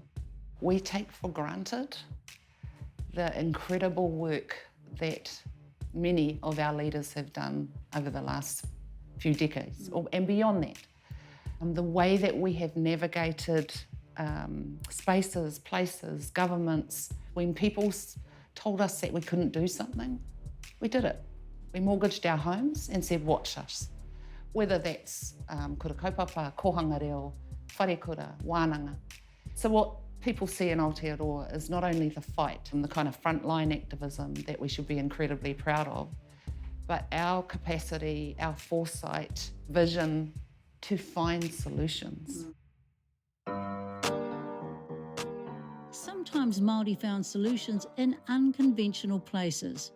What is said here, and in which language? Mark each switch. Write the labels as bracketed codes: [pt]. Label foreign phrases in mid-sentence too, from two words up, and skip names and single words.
[en] We take for granted the incredible work that many of our leaders have done over the last few decades, and beyond that. The way that we have navigated spaces, places, governments, when people told us that we couldn't do something, we did it. We mortgaged our homes and said, watch us. Whether that's [mi] kura kaupapa, kohanga reo, wharekura, wānanga. [en] So what people see in Aotearoa is not only the fight and the kind of frontline activism that we should be incredibly proud of, but our capacity, our foresight, vision to find solutions. Sometimes Māori found solutions in unconventional places.